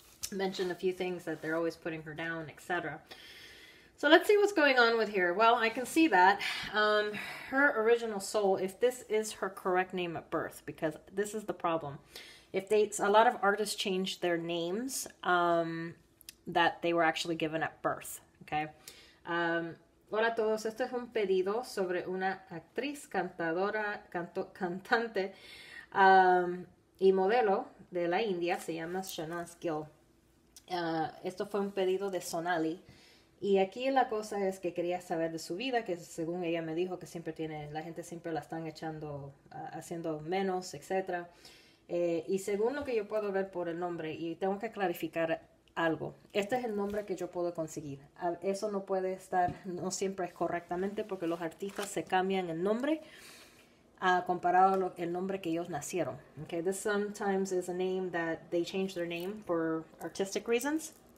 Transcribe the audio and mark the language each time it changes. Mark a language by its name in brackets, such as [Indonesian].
[English] Mentioned a few things that they're always putting her down, etc. So let's see what's going on with here. Well, I can see that her original soul, if this is her correct name at birth, because this is the problem. If a lot of artists changed their names that they were actually given at birth. [Spanish] Okay. Hola a todos. Este es un pedido sobre una actriz, cantadora, cantante y modelo de la India. Se llama Shehnaaz Gill. Esto fue un pedido de Sonali. Y aquí la cosa es que quería saber de su vida, que según ella me dijo que siempre la gente siempre la están echando, haciendo menos, etc. Y según lo que yo puedo ver por el nombre, y tengo que clarificar algo, este es el nombre que yo puedo conseguir. Eso no puede estar, no siempre es correctamente, porque los artistas se cambian el nombre comparado al nombre que ellos nacieron. [English] Okay, this sometimes is a name that they change their name for artistic reasons.